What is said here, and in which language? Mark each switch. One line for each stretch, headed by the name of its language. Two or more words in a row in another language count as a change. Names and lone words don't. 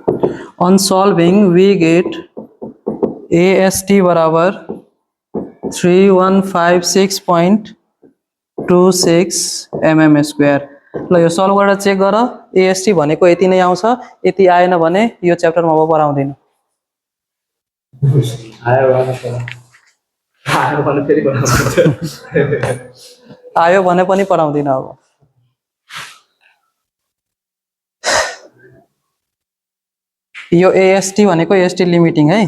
English: on solving we get AST बराबर 3156.26 mm स्क्वायर।
Nepali: ल यो सल्भ गरेर चेक गर, AST भनेको यति नै आउँछ, यति आएन भने यो च्याप्टरमा अब पढाउँदिन। आयो भने फेरि आयो भने पनि पढाउँदिन अब। यो AST भनेको AST लिमिटिङ है।